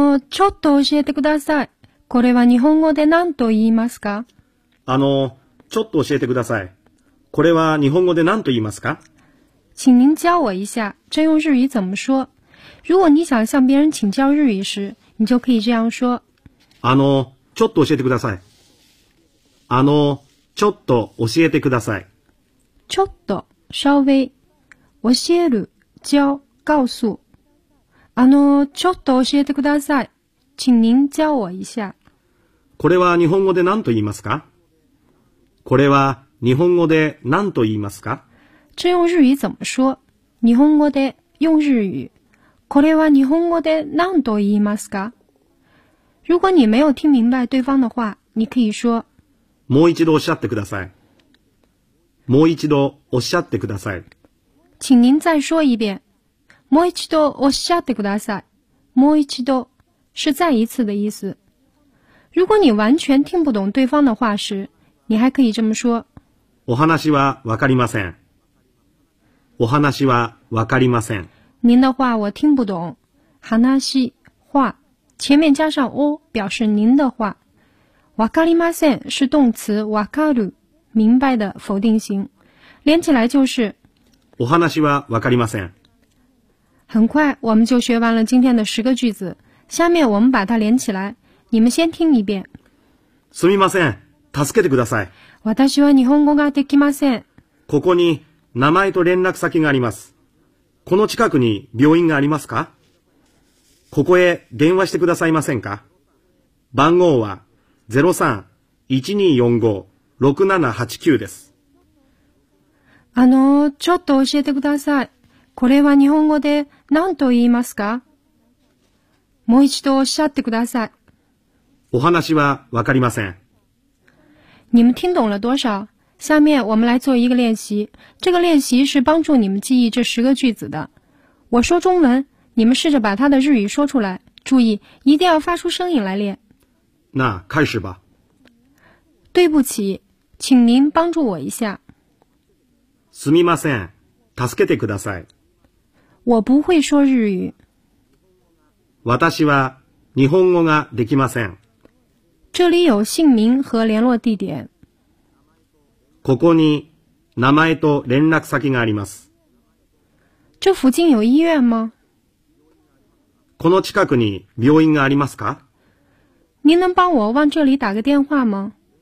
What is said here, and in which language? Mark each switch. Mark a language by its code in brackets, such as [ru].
[ja] ちょっと教えてください。これは日本語で何と言いますか？ちょっと教えてください。これは日本語で何と言いますか？ [zh] 请您教我一下，这用日语怎么说？如果你想向别人请教日语时，你就可以这样说。 [ja] ちょっと教えてください。ちょっと教えてください。 [zh] ちょっと、稍微。教える、教、告诉。 [ja] ちょっと教えてください。 [zh] 请您教我一下。 [ja] これは日本語で何と言いますか？これは日本語で何と言いますか？ [zh] 这用日语怎么说？ [ja] 日本語で [zh] 用日语。 [ja] これは日本語で何と言いますか？ [zh] 如果你没有听明白对方的话，你可以说。 [ja] もう一度おっしゃってください。もう一度おっしゃってください。 [zh] 请您再说一遍。 [ja] もう一度おっしゃってください。 [zh] もう一度是再一次的意思。如果你完全听不懂对方的话时，你还可以这么说。 [ja] お話はわかりません。お話はわかりません。 [zh] 您的话我听不懂。話话前面加上お表示您的话。わかりません是动词わかる明白的否定型。连起来就是。 [ja] お話はわかりません。 [zh] 很快我们就学完了今天的十个句子。下面我们把它连起来。你们先听一遍。 [ja] すみません。助けてください。私は日本語ができません。ここに名前と連絡先があります。この近くに病院がありますか？ここへ電話してくださいませんか？番号は 03-1245-6789 です。ちょっと教えてください。これは日本語で何と言いますか？もう一度おっしゃってください。お話はわかりません。 [zh] 你们听懂了多少？下面我们来做一个练习。这个练习是帮助你们记忆这十个句子的。我说中文，你们试着把它的日语说出来。注意，一定要发出声音来练。那开始吧。对不起，请您帮助我一下。 [ja] すみません、助けてください。 [zh] 我不会说日语。 [ja] 私は日本語ができません。 [zh] 这里有姓名和联络地点。 [ja] ここに名前と連絡先があります。 [zh] 这附近有医院吗？ [ja] この近くに病院がありますか？ [zh] 您能帮我往这里打个电话吗？